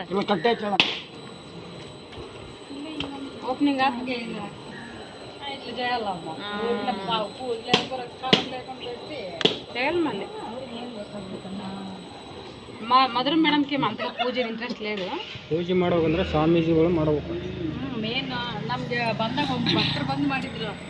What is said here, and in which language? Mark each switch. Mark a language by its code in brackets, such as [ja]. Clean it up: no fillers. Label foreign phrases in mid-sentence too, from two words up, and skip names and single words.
[kn] ಓಪನಿಂಗ್ ಆಗ್ತದೆ [te] మధుర మేడంకి అంతగా పూజ ఇంట్రెస్ట్ లేదు [kn] ಪೂಜೆ ಮಾಡೋದಂದ್ರೆ ಸ್ವಾಮೀಜಿಗಳು ಮಾಡಬೇಕು ಮೇನ್ ನಮ್ಗೆ ಬಂದಾಗ ಭಕ್ತರು ಬಂದು ಮಾಡಿದ್ರು